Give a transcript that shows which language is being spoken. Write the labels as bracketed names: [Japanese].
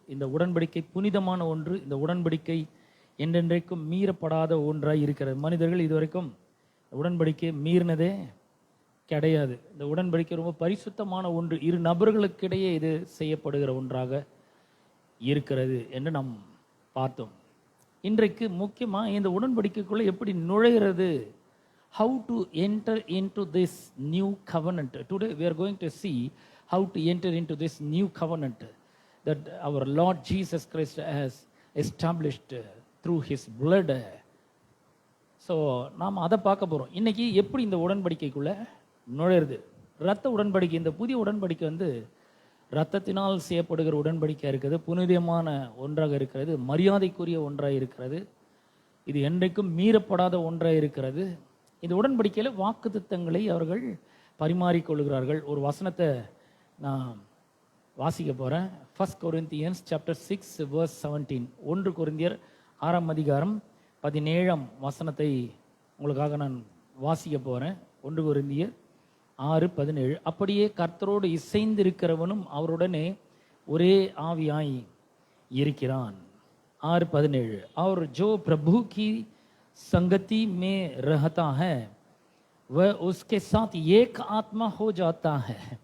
[Tamil] இந்த உடன்படிக்கை புனிதமான ஒன்று. இந்த உடன்படிக்கை என்றென்றைக்கும் மீறப்படாத ஒன்றாய் இருக்கிறது. மனிதர்கள் இதுவரைக்கும் உடன்படிக்கை மீறினதே கிடையாது. இந்த உடன்படிக்கை ரொம்ப பரிசுத்தமான ஒன்று. இரு நபர்களுக்கிடையே இது செய்யப்படுகிற ஒன்றாக இருக்கிறது என்று நாம் பார்த்தோம். இன்றைக்கு முக்கியமாக இந்த உடன்படிக்கைக்குள்ளே எப்படி நுழைகிறது, [English] how to enter into this new covenant. Today we are going to see how to enter into this new covenant that our Lord Jesus Christ has established through his blood. [Tamil] So நாம் அதை பார்க்க போகிறோம். இன்றைக்கி எப்படி இந்த உடன்படிக்கைக்குள்ளே நுழையிறது. இரத்த உடன்படிக்கை, இந்த புதிய உடன்படிக்கை இரத்தத்தினால் செய்யப்படுகிற உடன்படிக்கையாக இருக்கிறது. புனிதமான ஒன்றாக இருக்கிறது, மரியாதைக்குரிய ஒன்றாக இருக்கிறது. இது என்றைக்கும் மீறப்படாத ஒன்றாக இருக்கிறது. இந்த உடன்படிக்கையில் வாக்குத்தத்தங்களை அவர்கள் பரிமாறிக்கொள்கிறார்கள். ஒரு வசனத்தை நான் வாசிக்க போகிறேன். [English] 1 Corinthians chapter 6 verse 17. [Tamil] 1 கொரிந்தியர் 6 அதிகாரம் 17 வசனத்தை உங்களுக்காக நான் வாசிக்க போகிறேன். 1 கொரிந்தியர் 6:17. அப்படியே கர்த்தரோடு இசைந்திருக்கிறவனும் அவருடனே ஒரே ஆவியாய் இருக்கிறான். 6:17. [Hindi] और जो प्रभु की संगति में रहता है वह उसके साथ एक आत्मा हो जाता है.